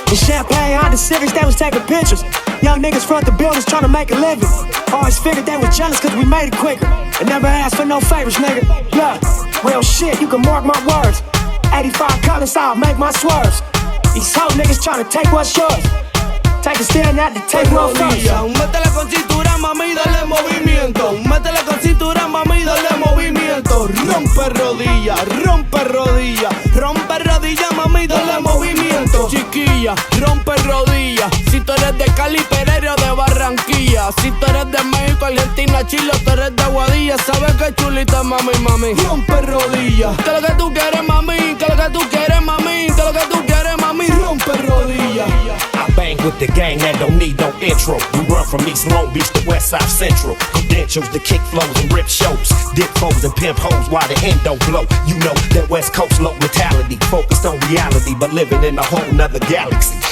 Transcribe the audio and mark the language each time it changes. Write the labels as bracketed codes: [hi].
[en] In Champagne, Honda Civics, they was taking pictures. Young niggas front the buildings trying to make a living. Always figured they was jealous cause we made it quicker. And never asked for no favors, nigga. Look, real shit, you can mark my words. 85 colors, I'll make my swerves. These hoe niggas trying to take what's yours. Take a stand out to take one first. [es] Métela con cintura, mami, dale movimiento. Métela con cintura, mami, dale movimiento. Rompe rodilla, rompe rodilla. Rompe rodilla, mami, dale movimiento. Chiquilla, rompe rodilla. Si tú eres de Cali, Pereira o de Barranquilla. Si tú eres de México, Argentina, Chile, tú eres de Aguadilla. Sabes que chulita, mami, mami. Rompe rodilla. ¿Qué es lo que tú quieres, mami? ¿Qué es lo que tú quieres, mami? ¿Qué es lo que tú quieres, mami? Rompe rodilla. [en] I bang with the gang that don't need no intro. You run from East Long Beach to West Side Central. Credentials to kick flows and rip shows. Dip foes and pimp hoes while the end don't blow. You know that West Coast low mentality. Focused on reality but living in a whole nother galaxy.